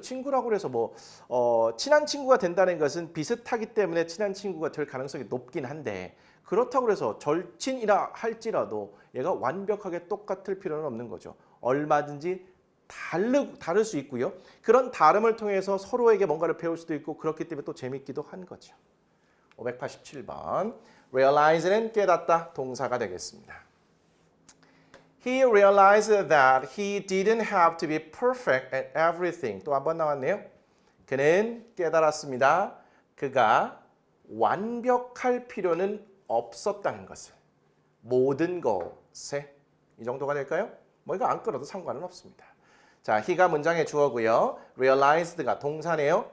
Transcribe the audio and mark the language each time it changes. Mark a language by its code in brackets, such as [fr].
[ko] 친구라고 해서 친한 친구가 된다는 것은 비슷하기 때문에 친한 친구가 될 가능성이 높긴 한데 그렇다고 해서 절친이라 할지라도 얘가 완벽하게 똑같을 필요는 없는 거죠. 얼마든지 다를 수 있고요. 그런 다름을 통해서 서로에게 뭔가를 배울 수도 있고 그렇기 때문에 또 재밌기도 한 거죠. 587번 realize는 깨닫다 동사가 되겠습니다. [en] He realized that he didn't have to be perfect at everything. [ko] 또 한 번 나왔네요. 그는 깨달았습니다. 그가 완벽할 필요는 없었다는 것을. 모든 것에. 이 정도가 될까요? 이거 안 끌어도 상관은 없습니다. 자, he가 문장의 주어고요. realized가 동사네요.